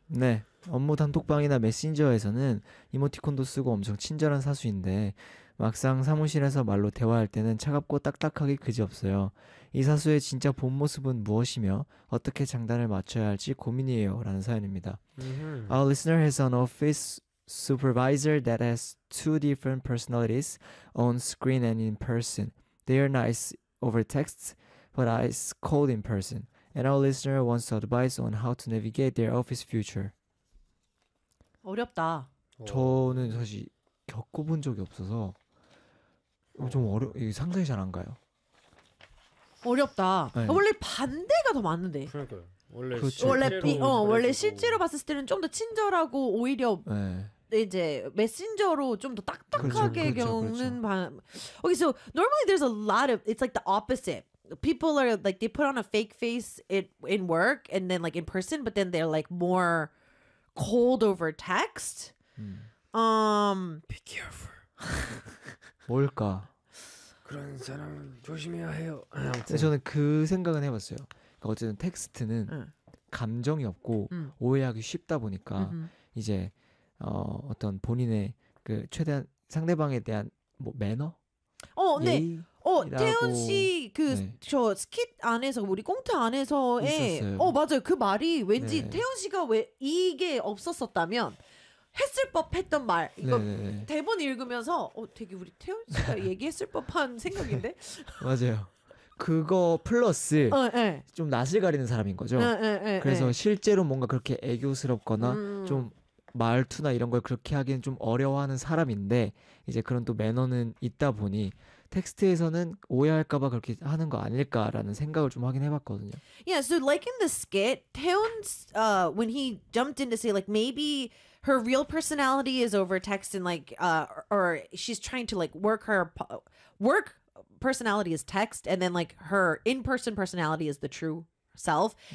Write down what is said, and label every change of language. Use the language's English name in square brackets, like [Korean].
[Korean] 네, 업무 단톡방이나 메신저에서는 이모티콘도 쓰고 엄청 친절한 사수인데 막상 사무실에서 말로 대화할 때는 차갑고 딱딱하기 그지없어요. 이 사수의 진짜 본 모습은 무엇이며 어떻게 장단을 맞춰야 할지 고민이에요. 라는 사연입니다. Mm-hmm. [English] Our listener has an office supervisor that has two different personalities on screen and in person. They are nice over text, but ice cold in person. And our listener wants advice on how to navigate their office future. [Korean] 어렵다. 저는 사실 겪어본 적이 없어서 좀 상상이 잘 안 가요. 어렵다. 네. 원래 반대가 더 많은데. 그러니까요. 원래 그렇죠. 실제로 봤을 때는 좀 더 친절하고 오히려 네. 이제 메신저로 좀 더 딱딱하게 겪는 그렇죠. 반. [English] Okay, so normally there's a lot of it's like the opposite. People are like they put on a fake face in work and then like in person, but then they're like more cold over text. Be careful. [Korean] 뭘까? 그런 사람 조심해야 해요. 근데 저는 그 생각은 해봤어요. 그러니까 어쨌든 텍스트는 감정이 없고 오해하기 쉽다 보니까 이제 어떤 본인의 그 최대한 상대방에 대한 뭐 매너? 네. 태연 씨, 저 스킷 안에서, 우리 꽁트 안에서의, 맞아요. 그 말이 왠지 네. 태연 씨가 왜 이게 없었었다면, 했을 법했던 말. 이거 네네네. 대본 읽으면서, 되게 우리 태연 씨가 얘기했을 법한 생각인데? 맞아요. 그거 플러스, 좀 낯을 가리는 사람인 거죠. 그래서 실제로 뭔가 그렇게 애교스럽거나, 좀, 말투나 이런 걸 그렇게 하기엔 좀 어려워하는 사람인데 이제 그런 또 매너는 있다 보니 텍스트에서는 오해할까 봐 그렇게 하는 거 아닐까라는 생각을 좀 하긴 해봤거든요. [English] Yeah, so like in the skit, Taeyeon's, when he jumped in to say like maybe her real personality is over text and like, or she's trying to like work her, work personality is text and then like her in-person personality is the true self.